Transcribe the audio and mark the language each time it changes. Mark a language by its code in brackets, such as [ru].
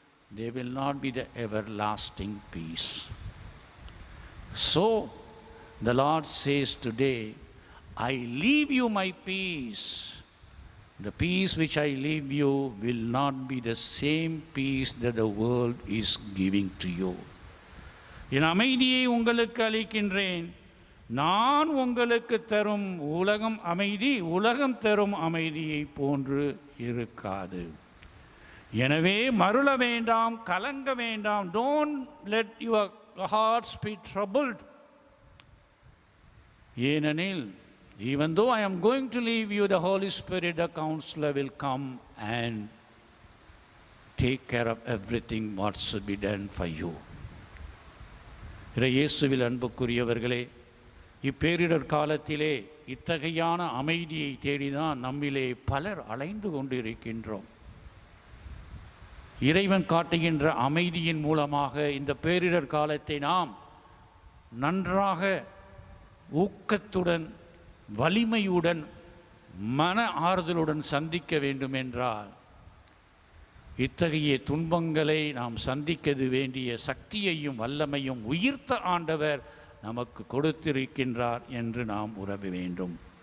[en] They will not be the everlasting peace. So, the Lord says today, I leave you my peace. The peace which I leave you will not be the same peace that the world is giving to you. [ta] என் அமைதியை உங்களுக்கு அளிக்கின்றேன். நான் உங்களுக்கு தரும் அமைதி உலகம் தரும் அமைதியை போன்று இருக்காது. எனவே மருள வேண்டாம், கலங்க வேண்டாம். [en] Don't let your hearts be troubled. [ta] ஏனெனில் [en] even though I am going to leave you, the Holy Spirit, the Counselor, will come and take care of everything what should be done for you. [ta] இயேசுவில் அன்புக்குரியவர்களே, இப்பேரிடர் காலத்திலே இத்தகையான அமைதியை தேடிதான் நம்மிலே பலர் அலைந்து கொண்டிருக்கின்றோம். இறைவன் காட்டுகின்ற அமைதியின் மூலமாக இந்த பேரிடர் காலத்தை நாம் நன்றாக ஊக்கத்துடன் வலிமையுடன் மன ஆறுதலுடன் சந்திக்க வேண்டும் என்றால் இத்தகைய துன்பங்களை நாம் சந்திக்க வேண்டிய சக்தியையும் வல்லமையும் உயிர்த்த ஆண்டவர் நமக்கு கொடுத்திருக்கின்றார் என்று நாம் உணர வேண்டும்.